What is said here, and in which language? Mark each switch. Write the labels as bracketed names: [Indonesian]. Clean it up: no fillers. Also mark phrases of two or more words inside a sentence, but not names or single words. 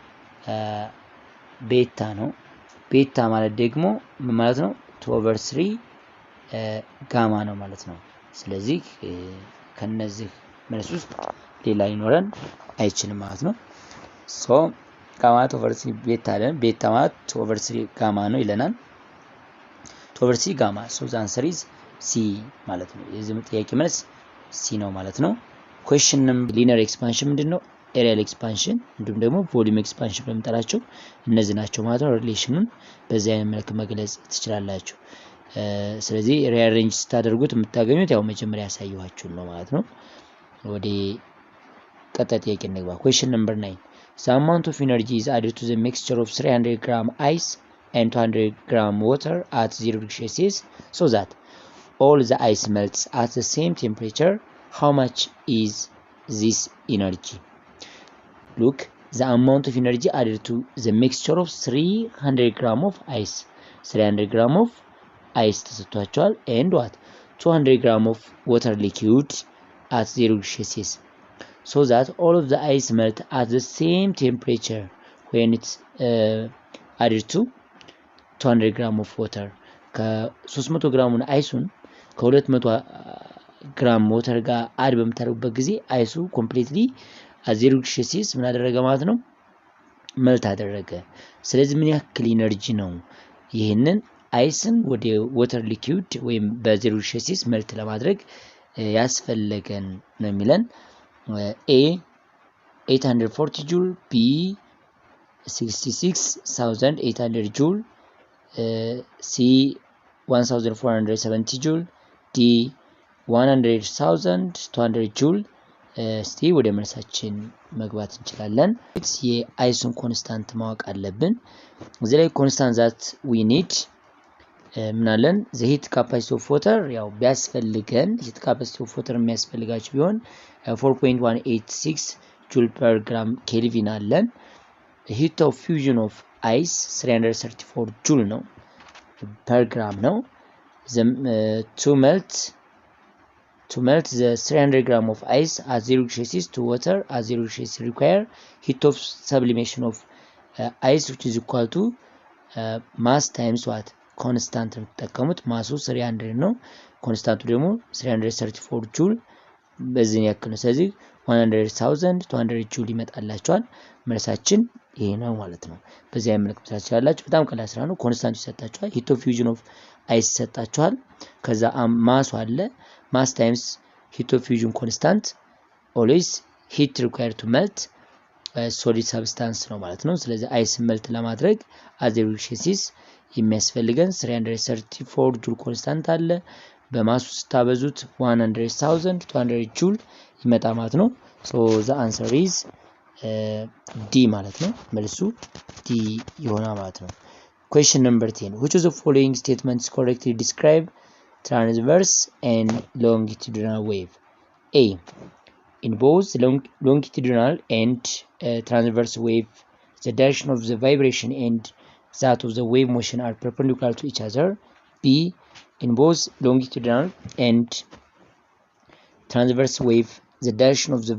[Amharic] ቤታ ነው። ቤታ ማለት ደግሞ ምን ማለት ነው 2 over 3 ጋማ ነው ማለት ነው። ስለዚህ ከነዚህ መልስ ውስጥ ሌላ ሊኖረን አይችልም ማለት ነው። ጋማ 2 over 3 ቤታ አለን። ቤታ ማለት 2 over 3 ጋማ ነው ይለናል። 2 over 3 ጋማ [English] the answer is C [Amharic] ማለት ነው። የዚህ ጥያቄ መልስ C ነው ማለት ነው። question linear expansion ምንድነው? [English] areal expansion [Amharic] እንዲሁም ደግሞ [English] volume expansion [Amharic] በመጠራቸው እነዚህ ናቸው ማለት ነው። ሪሌሽኑን በዚህ አይነት መልኩ መግለጽ ትችላላችሁ። ስለዚህ ሪአሬንጅ ስታደርጉት የምታገኙት ያው መጀመሪያ ያሳየኋችሁ ነው ማለት ነው። ወደ ቀጣይ ጥያቄ እንግባ። [English] question number 9 the amount of energy is added to the mixture of 300 gram ice and 200 gram water at 0 degrees Celsius so that all the ice melts at the same temperature. How much is this energy? Look, the amount of energy added to the mixture of 300 gram of ice 300 gram of ice ተሰጥቷቸዋል and what 200 gram of water liquid at 0 degrees Celsius so that all of the ice melt at the same temperature when it's added to 200 gram of water [Amharic] ከ300 ግራሙን አይሱን ከ200 ግራም ሞተር ጋር አድ በመታረጉበት ጊዜ አይሱ ኮምፕሊትሊ [English] at 0 degrees Celsius [Amharic] ምን አደረገ ማለት ነው መልት አደረገ። ስለዚህ ምን ያክል ኢነርጂ ነው ይሄንን አይስን ወደ [English] water liquid [Amharic] ወይም በ0 [English] degrees Celsius [Amharic] መልት ለማድረግ ያስፈልገን ነው የሚለን። A 840 joule B 66800 joule C [English] 1470 joule D 100200 joule [Amharic] እስቲ ወደ መልሳችን መግባት እንችላለን። የአይሱን ኮንስታንት ማወቅ አለብን። እዚህ ላይ ኮንስታንት [English] that we need ምናለን the heat capacity of water [Amharic] ያው ቢያስፈልገን [English] heat capacity of water [Amharic] የሚያስፈልጋችሁ ቢሆን [English] 4.186 joule per gram kelvin አለን። heat of fusion of ice 334 joule ነው per gram ነው። to melt the 300 gram of ice at 0 degrees Celsius to water at 0 degrees Celsius require heat of sublimation of ice which is equal to mass times what constant [Amharic] ተጠቀሙት። ማሱ 300 ነው። ኮንስታንቱ ደግሞ 334 ጁል በዚህ ያክል ነው። ስለዚህ 100200 ጁል ይመጣላችኋል። መልሳችን ይሄ ነው ማለት ነው። በዚህ አይነት ትችላላችሁ። በጣም ቀላል ስራ ነው። ኮንስታንቱ ይሰጣችኋል። [English] heat of fusion of ice [Amharic] ይሰጣችኋል። ከዛ ማሱ አለ [English] mass times heat of fusion constant always heat required to melt solid substance [Amharic] ነው ማለት ነው። ስለዚህ አይስ መልት ለማድረግ [English] at 0 degrees Celsius [Amharic] የሚያስፈልገን 334 ጁል ኮንስታንት አለ በማሱ ስታበዙት 100,000 200 ጁል ይመጣ ማለት ነው [English] so the answer is D [Amharic] ማለት ነው መልሱ D ይሆናል ማለት ነው [English] question number 10 which of the following statements correctly describe transverse and longitudinal wave A in both longitudinal and transverse wave the direction of the vibration and that of the wave motion are perpendicular to each other B in both longitudinal and transverse wave the direction of the